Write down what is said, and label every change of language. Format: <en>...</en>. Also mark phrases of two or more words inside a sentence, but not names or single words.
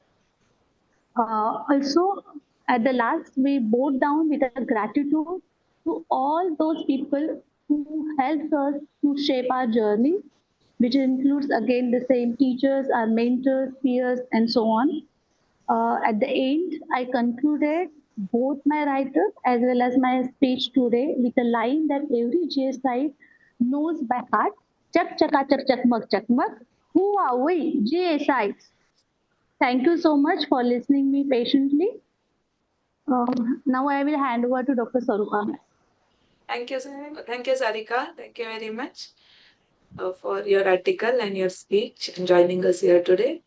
<en>Also, at the last, we bowed down with a gratitude to all those people who helped us to shape our journey, which includes again the same teachers, our mentors, peers, and so on. At the end, I concluded both my write-up as well as my speech today with a line that every GSI knows by heart. Chak chaka chak chakmak chakmak. Who are we, GSIs? Thank you so much for listening me patiently. Now I will hand over to Dr. Sarupa. Thank you, Sarika. Thank you very much for your article and your speech and joining us here today.</en>